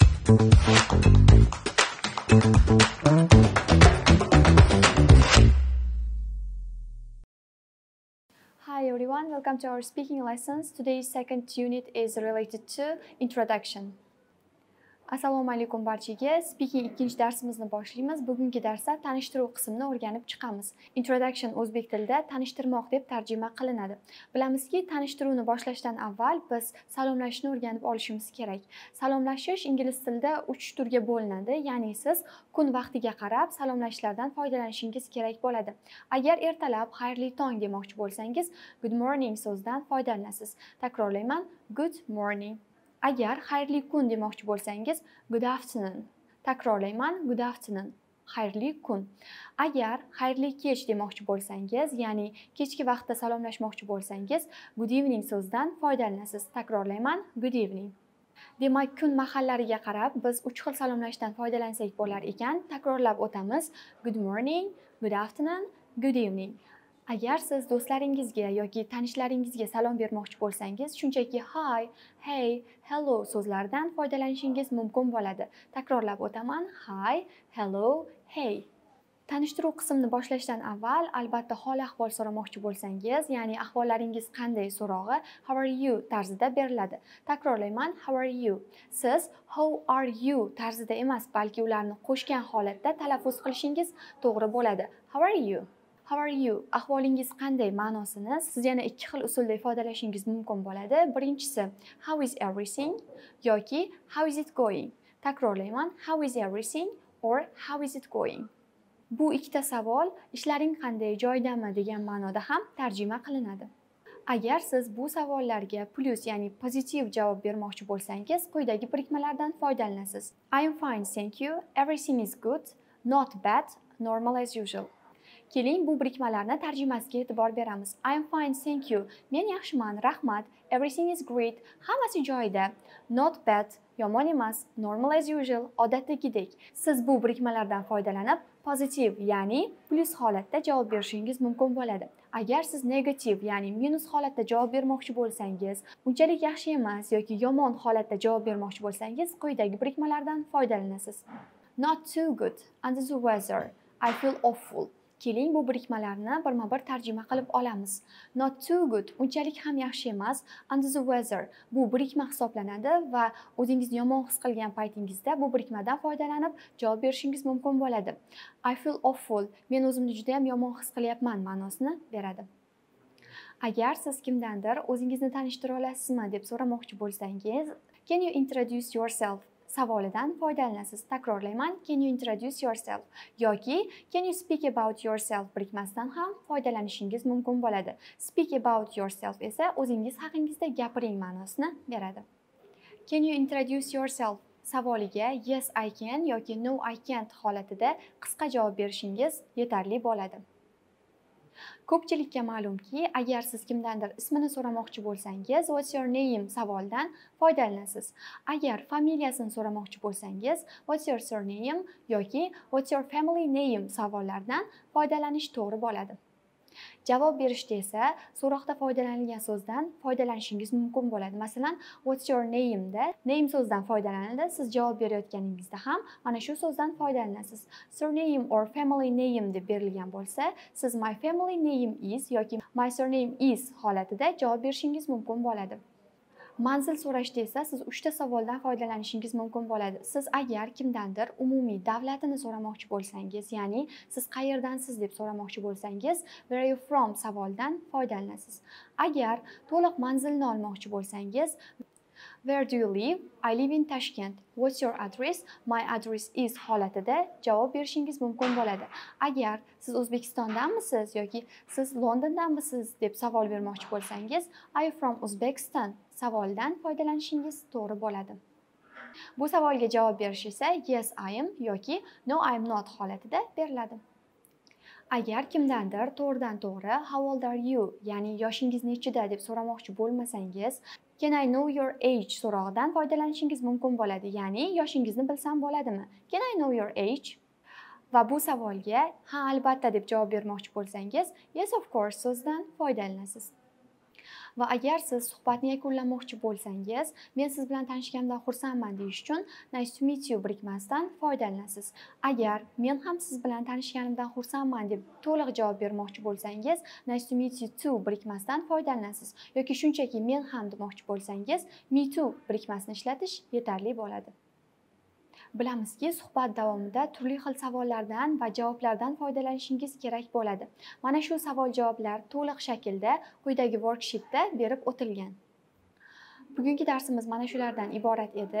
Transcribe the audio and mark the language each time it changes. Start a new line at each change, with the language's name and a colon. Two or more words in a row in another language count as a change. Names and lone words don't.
English: Hi everyone, welcome to our speaking lessons. Today's second unit is related to introduction.
Uzbek: Assalomu alaykum barchaga. Speaking ikkinchi darsimizni boshlaymiz. Bugungi darsda tanishtiruv qismini o'rganib chiqamiz. Introduction o'zbek tilida tanishtirmoq deb tarjima qilinadi. Bilamizki, tanishtiruvni boshlashdan avval biz salomlashishni o'rganib olishimiz kerak. Salomlashish ingliz tilida 3 turga bo'linadi, ya'ni siz kun vaqtiga qarab salomlashishlardan foydalanishingiz kerak bo'ladi. Agar ertalab xayrli tong demoqchi bo'lsangiz,
English: good morning
Uzbek: so'zidan foydalanasiz. Takrorlayman,
English: good morning.
Uzbek: Agar xayrli kun demoqchi bo'lsangiz,
English: good afternoon. Takrorlayman, good afternoon.
Uzbek: Xayrli kun. Agar xayrli kech demoqchi bo'lsangiz, ya'ni kechki vaqtda salomlashmoqchi bo'lsangiz,
English: good evening
Uzbek: so'zidan foydalanasiz. Takrorlayman,
English: good evening.
Uzbek: Demak, kun mahallariga qarab biz 3 xil salomlashdan foydalansak bo'lar ekan. Takrorlab o'tamiz.
English: Good morning, good afternoon, good evening.
Uzbek: Agar siz do'stlaringizga yoki tanishlaringizga salom bermoqchi bo'lsangiz, shunchaki
English: hi, hey, hello
Uzbek: so'zlaridan foydalanishingiz mumkin bo'ladi. Takrorlab o'taman.
English: Hi, hello, hey.
Uzbek: Tanishtiruv qismini boshlashdan avval albatta hol-ahvol so'ramoqchi bo'lsangiz, ya'ni ahvollaringiz qanday so'rog'i
English: how are you
Uzbek: tarzida beriladi. Takrorlayman,
English: how are you.
Uzbek: Siz
English: how are you
Uzbek: tarzida emas, balki ularni qo'shgan holatda talaffuz qilishingiz to'g'ri bo'ladi.
English: How are you? How are you?
Uzbek: Ahvolingiz qanday ma'nosini siz yana ikki xil usulda ifodalashingiz mumkin bo'ladi.
English: Birinchisi how is everything yoki how is it going. Takrorlayman, how is everything or how is it going.
Uzbek: Bu ikkita savol ishlaring qanday, joyidami degan ma'noda ham tarjima qilinadi. Agar siz bu savollarga plus, ya'ni pozitiv javob bermoqchi bo'lsangiz, quyidagi birikmalardan foydalanasiz.
English: I am fine, thank you. Everything is good. Not bad. Normal as usual.
Uzbek: Keling, bu birikmalarni tarjimasiga e'tibor beramiz.
English: I am fine, thank you.
Uzbek: Men yaxshiman, rahmat.
English: Everything is great.
Uzbek: Hammasi joyida.
English: Not bad.
Uzbek: Yomon emas.
English: Normal as usual.
Uzbek: Odatdagidek. Siz bu birikmalardan foydalanib, pozitiv, ya'ni plus holatda javob berishingiz mumkin bo'ladi. Agar siz negativ, ya'ni minus holatda javob bermoqchi bo'lsangiz, unchalik yaxshi emas yoki yomon holatda javob bermoqchi bo'lsangiz, quyidagi birikmalardan foydalanasiz.
English: Not too good. Under the weather. I feel awful.
Uzbek: Keling, bu birikmalarni birma-bir tarjima qilib olamiz.
English: Not too good,
Uzbek: unchalik ham yaxshi emas.
English: Under the weather,
Uzbek: bu birikma hisoblanadi va o'zingizni yomon his qilgan paytingizda bu birikmadan foydalanib javob berishingiz mumkin bo'ladi.
English: I feel awful,
Uzbek: men o'zimni juda ham yomon his qilyapman ma'nosini beradi. Agar siz kimdandir o'zingizni tanishtira olasizmi deb so'ramoqchi bo'lsangiz,
English: can you introduce yourself
Uzbek: savolidan foydalanasiz. Takrorlayman,
English: can you introduce yourself yoki can you speak about yourself
Uzbek: birikmasidan ham foydalanishingiz mumkin bo'ladi.
English: Speak about yourself
Uzbek: esa o'zingiz haqingizda gapiring ma'nosini beradi.
English: Can you introduce yourself savoliga yes I can yoki no I can't
Uzbek: holatida qisqa javob berishingiz yetarli bo'ladi. Ko'pchilikka ma'lumki, agar siz kimdandir ismini so'ramoqchi bo'lsangiz,
English: what's your name
Uzbek: savolidan foydalanasiz. Agar familiyasini so'ramoqchi bo'lsangiz,
English: what's your surname yoki what's your family name
Uzbek: savollaridan foydalanish to'g'ri bo'ladi. Javob berishda esa so'roqda foydalanilgan so'zdan foydalanishingiz mumkin bo'ladi. Masalan,
English: what's your name
Uzbek: da name so'zidan foydalaniladi. Siz javob berayotganingizda ham mana shu so'zdan foydalanasiz.
English: Surname or family name
Uzbek: deb berilgan bo'lsa, siz
English: my family name is yoki my surname is
Uzbek: holatida javob berishingiz mumkin bo'ladi. Manzil so'rashda esa siz 3 ta savoldan foydalanishingiz mumkin bo'ladi. Siz agar kimdandir umumiy davlatini so'ramoqchi bo'lsangiz, ya'ni siz qayerdansiz deb so'ramoqchi bo'lsangiz,
English: where are you from
Uzbek: savolidan foydalanasiz. Agar to'liq manzilni olmoqchi bo'lsangiz,
English: where do you live? I live in Tashkent. What's your address? My address is
Uzbek: holatida javob berishingiz mumkin bo'ladi. Agar siz O'zbekistondanmisiz yoki siz Londondanmisiz deb savol bermoqchi bo'lsangiz,
English: are you from
Uzbek: Uzbekistan savolidan foydalanishingiz to'g'ri bo'ladi. Bu savolga javob berish esa
English: yes I am
Uzbek: yoki
English: no I am not
Uzbek: holatida beriladi. Agar kimdandir to'g'ridan-to'g'ri
English: how old are you,
Uzbek: ya'ni yoshingiz nechida deb so'ramoqchi bo'lmasangiz,
English: can I know your age
Uzbek: so'rog'idan foydalanishingiz mumkin bo'ladi. Ya'ni yoshingizni bilsam bo'ladimi?
English: Can I know your age?
Uzbek: Va bu savolga ha albatta deb javob bermoqchi bo'lsangiz,
English: yes of course
Uzbek: so'zidan foydalanasiz. Va agar siz suhbatni yakunlamoqchi bo'lsangiz, men siz bilan tanishganimdan xursandman deyish uchun
English: nice to meet you
Uzbek: birikmasidan foydalanasiz. Agar men ham siz bilan tanishganimdan xursandman deb to'liq javob bermoqchi bo'lsangiz,
English: nice to meet you too
Uzbek: birikmasidan foydalanasiz. Yoki shunchaki men ham demoqchi bo'lsangiz,
English: me too
Uzbek: birikmasini ishlatish yetarli bo'ladi. Bilamizki, suhbat davomida turli xil savollardan va javoblardan foydalanishingiz kerak bo'ladi. Mana shu savol-javoblar to'liq shaklda quyidagi worksheetda berib o'tilgan. Bugungi darsimiz mana shulardan iborat edi.